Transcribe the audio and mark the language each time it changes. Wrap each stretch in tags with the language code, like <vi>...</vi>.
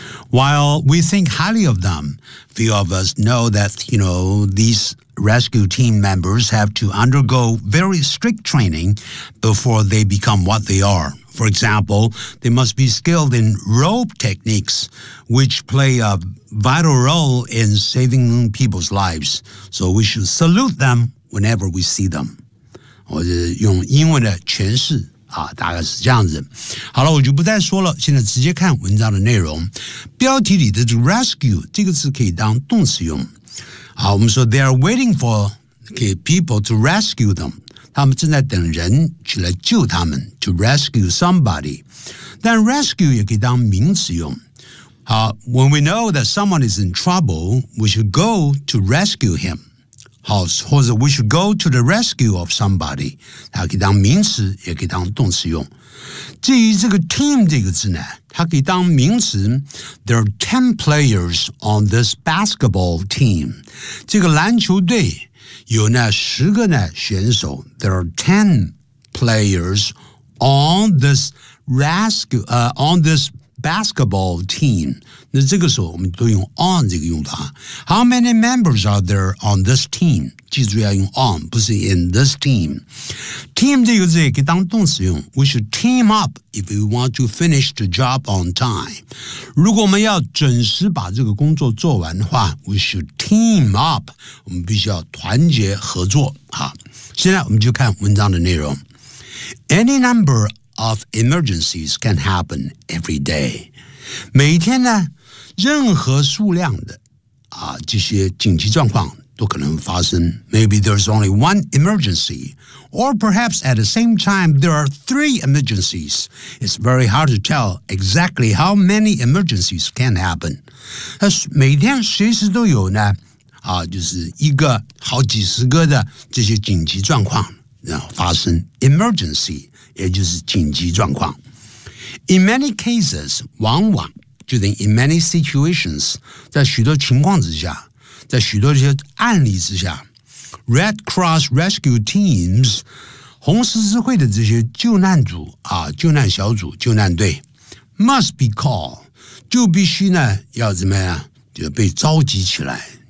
<en>While we think highly of them, few of us know that, you know, these rescue team members have to undergo very strict training before they become what they are. For example, they must be skilled in rope techniques, which play a vital role in saving people's lives. So we should salute them whenever we see them.</en> <zh>我是用英文的诠释啊，大概是这样子。好了，我就不再说了，现在直接看文章的内容。标题里的 rescue 这个字可以当动词用。好，我们说</zh> <en>they are waiting for people to rescue them，</en> <zh>他们正在等人去来救他们</zh> <en>，to rescue somebody。</en> <zh>但 rescue 也可以当名词用。</zh> <en>好 ，when we know that someone is in trouble，we should go to rescue him。好，或者 we should go to the rescue of somebody，</en> <zh>它可以当名词，也可以当动词用。至于这个 team 这个字呢，它可以当名词。</zh> <en>There are 10 players on this basketball team，</en> <zh>这个篮球队有呢十个呢选手。</zh> <en>There are 10 players on this rescue on this basketball team.</en> <zh>那这个时候我们都用 on 这个用法。</zh> <en>How many members are there on this team?</en> <zh>记住要用 on, 不是</zh> <en>in this team.</en> <zh>Team 这个字可以当动词用。</zh> <en>We should team up if we want to finish the job on time.</en> <zh>如果我们要准时把这个工作做完的话 ,</zh> <en>we should team up.</en> <zh>我们必须要团结合作。好，现在我们就看文章的内容。</zh> <en>Any number of emergencies can happen every day.</en> <zh>每天呢，任何数量的啊这些紧急状况都可能发生。</zh> <en>Maybe there's only one emergency, or perhaps at the same time there are three emergencies. It's very hard to tell exactly how many emergencies can happen.</en> <zh>每天随时都有呢，啊，就是一个好几十个的这些紧急状况。然后发生 emergency, 也就是紧急状况。</zh> <en>In many cases,</en> <zh>往往就等于</zh> <en>in many situations,</en> <zh>在许多情况之下，在许多这些案例之下 ,Red Cross Rescue Teams, 红十字会的这些救难组啊救难小组救难队 ,</zh> <en>must be called,</en> <zh>就必须呢要怎么样就被召集起来。</zh>